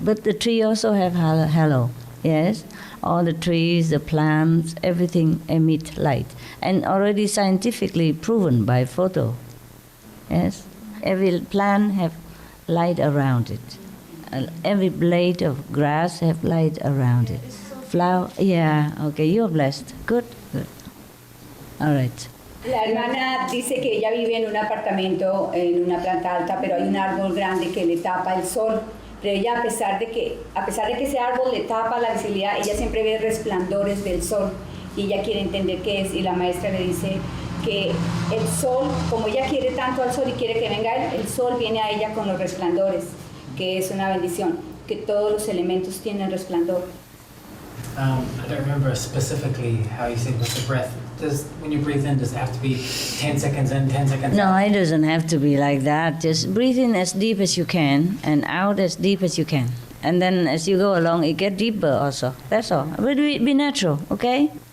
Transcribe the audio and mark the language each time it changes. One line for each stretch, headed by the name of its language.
English: But the tree also have halo. Yes? All the trees, the plants, everything emit light. And already scientifically proven by photo. Yes? Every plant have light around it. Every blade of grass have light around it. Flower, yeah, okay, you're blessed. Good. All right.
Spanish: La hermana dice que ella vive en un apartamento, en una planta alta, pero hay un árbol grande que le tapa el sol, Pero ella, a pesar de que ese árbol le tapa la visibilidad, ella siempre ve resplandores del sol y ella quiere entender qué es. Y la maestra le dice que el sol, como ella quiere tanto al sol y quiere que venga él, el sol viene a ella con los resplandores, que es una bendición, que todos los elementos tienen resplandor.
English: I don't remember specifically how you say with the breath. When you breathe in, does it have to be 10 seconds in, 10 seconds No, out? it doesn't have to be like that. Just breathe in as deep as you can and out as deep as you can. And then as you go along, it gets deeper also. That's all. But be natural, okay?